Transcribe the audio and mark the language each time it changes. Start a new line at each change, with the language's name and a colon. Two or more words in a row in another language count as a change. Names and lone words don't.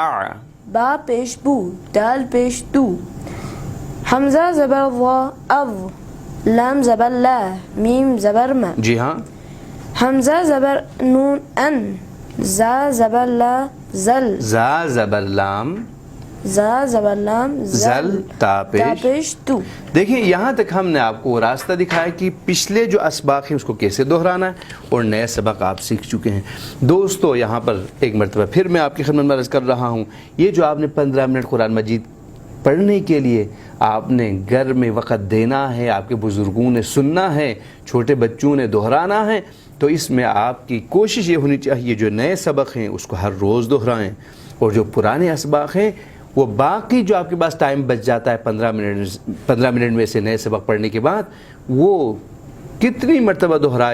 Urdu: با پیش بو، دال پیش دو. حمزہ زبر وا او، لام زبر لا، میم زبر ما. جی ہاں. حمزہ زبر نون ان، زا زبر لا زل. زا زبر لام، زا زبر لام زل تا پیش پیش تو. دیکھیں یہاں تک ہم نے آپ کو وہ راستہ دکھایا کہ پچھلے جو اسباق ہیں اس کو کیسے دہرانا ہے، اور نئے سبق آپ سیکھ چکے ہیں دوستو. یہاں پر ایک مرتبہ پھر میں آپ کی خدمت میں عرض کر رہا ہوں، یہ جو آپ نے 15 منٹ قرآن مجید پڑھنے کے لیے آپ نے گھر میں وقت دینا ہے، آپ کے بزرگوں نے سننا ہے، چھوٹے بچوں نے دہرانا ہے، تو اس میں آپ کی کوشش یہ ہونی چاہیے جو نئے سبق ہیں اس کو ہر روز دہرائیں، اور جو پرانے اسباق ہیں وہ باقی جو آپ کے پاس ٹائم بچ جاتا ہے 15 منٹ میں سے نئے سبق پڑھنے کے بعد، وہ کتنی مرتبہ دہرایا جائے